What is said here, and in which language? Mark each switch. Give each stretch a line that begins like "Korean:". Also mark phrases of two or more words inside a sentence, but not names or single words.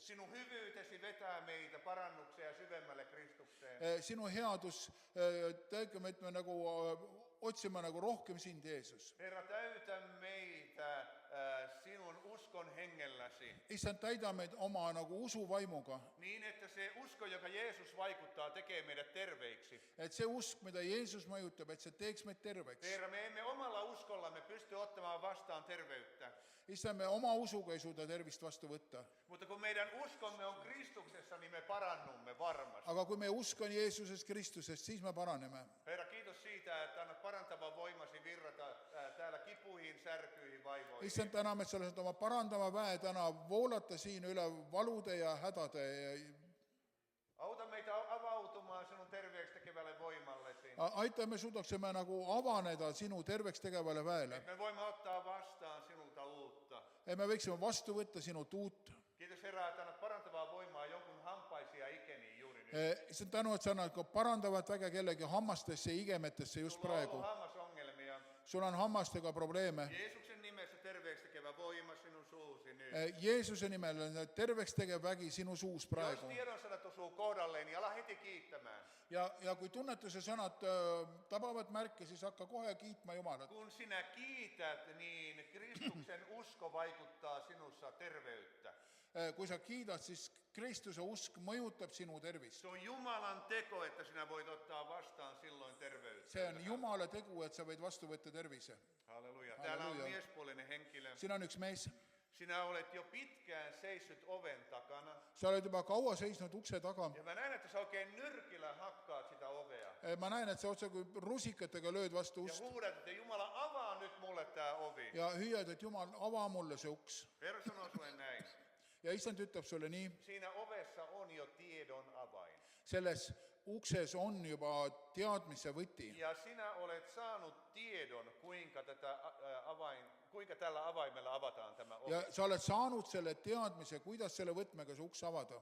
Finnish: Sinun hyvyytesi vetää meitä parannukseen ja syvemmälle Kristukseen.
Estonian: Sinu headus, täiega et me nagu otsime nagu rohkem sind, Jeesus.
Finnish: Herra, täytä meitä sinun uskon uskon hengelläsi.
Estonian: issand, täida meid oma nagu usuvaimuga,
Finnish: Niin, että se usko, joka Jeesus vaikuttaa, tekee meidät terveiksi.
Estonian: et see usk, mida Jeesus mõjutab, et see teeks meid terveks.
Finnish: Herra, me emme omalla uskollamme pysty ottamaan vastaan terveyttä.
Estonian: issand, me oma usuga ei suuda tervist vastu võtta.
Finnish: Mutta kun meidän uskomme on Kristuksessa, niin me parannumme varmasti.
Estonian: aga kui meie usk on Jeesuses Kristusest, siis me paraneme.
Finnish: Herra, kiitos siitä, että annat parantava voimasi virrata täällä kipuihin, särkyihin, vaivoihin.
Estonian: issand, täname, et sa lased oma parandava väe täna voolata siin üle valude ja hädade ja
Finnish: Auta meitä avautumaan sinun terveeksi tekevälle voimallesi.
Estonian: aita, me suudaksime nagu avaneda sinu terveks tegevale väele.
Finnish: Me voimme ottaa vastaan sinulta uutta.
Estonian: Me võiksime vastu võtta sinu tuut.
Finnish: Kiitos Herra, että annat parantavaa voimaa jonkun hampaisia ikeniin juuri nyt.
Estonian: issand, tänu, et sa annad ka parandavat väge kellegi hammastesse ja igemetesse just
Finnish: Sulla on ollut
Estonian: praegu.
Finnish: hammasongelmia.
Estonian: sul on hammastega probleeme.
Finnish: Jeesuksen nimessä terveeksi tekevä voima sinun suusi nyt.
Estonian: Jeesuse nimel on terveks tegev vägi sinu suus
Finnish: Jos
Estonian: praegu.
Finnish: tiedonsanat osuu kohdalleen, niin ala heti kiittämään.
Estonian: ja kui tunnetuse sõnad tabavad märke, siis hakka kohe kiitma Jumalat.
Finnish: Kun sinä kiität, niin Kristuksen usko vaikuttaa sinussa terveyttä.
Estonian: Kui sa kiidad, siis Kristuse usk mõjutab sinu tervist.
Finnish: Se on Jumalan teko, että sinä voit ottaa vastaan silloin terveyttä.
Estonian: See on Jumala tegu, et sa võid vastu võtta tervise. Halleluja.
Finnish: Täällä on miespuolinen henkilö.
Estonian: Siin on üks mees.
Finnish: Sinä olet jo pitkään seissyt oven takana.
Estonian: Sa oled juba kaua seisnud ukse taga.
Finnish: Ja mä näen, että sä oikein nyrkillä hakkaat sitä ovea.
Estonian: Ma näen, et sa otse kui rusikatega lööd vastu
Finnish: Ja
Estonian: ust.
Finnish: huudat, että Jumala, avaa nyt mulle tää ovi.
Estonian: Ja hüüad, et Jumal, avaa mulle see uks.
Finnish: Herra sanoo sulle näin.
Estonian: Ja issand ütleb sulle nii.
Finnish: Siinä ovessa on jo tiedon avain.
Estonian: Selles ukses on juba teadmise võti.
Finnish: Ja sinä olet saanut tiedon, kuinka tällä avaimella avataan tämä ovi.
Estonian: Ja sa oled saanud selle teadmise, kuidas selle võtmega see uks avada.